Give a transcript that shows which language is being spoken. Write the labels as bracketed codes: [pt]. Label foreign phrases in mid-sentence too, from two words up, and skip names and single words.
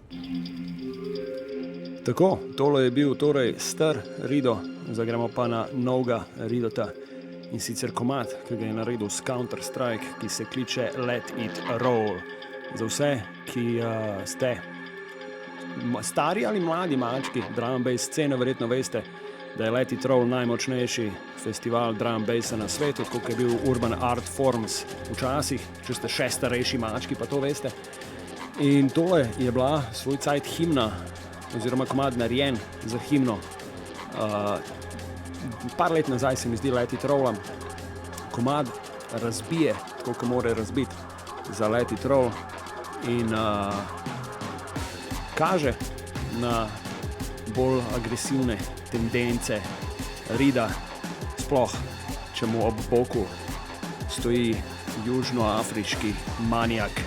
[sl] Tako, tole je bil torej star Rido, zdaj gremo pa na novega Ridota. In sicer komad, ki ga je naredil s Counter-Strike, ki se kliče Let It Roll. Za vse, ki ste stari ali mladi mački [en] drum and bass scene, [sl] verjetno veste, da je Let It Roll najmočnejši festival [en] drum and bassa [sl] na svetu, kot je bil Urban Art Forums včasih, če ste še starejši mački, pa to veste. In tole je bila svoj cajt himna, oziroma komad narejen za himno. Par let nazaj se mi zdi Let It Roll, komad razbije, tako kot mora razbiti za Let It Roll in kaže na bolj agresivne tendence Rida, sploh če mu ob boku stoji južnoafriški manijak.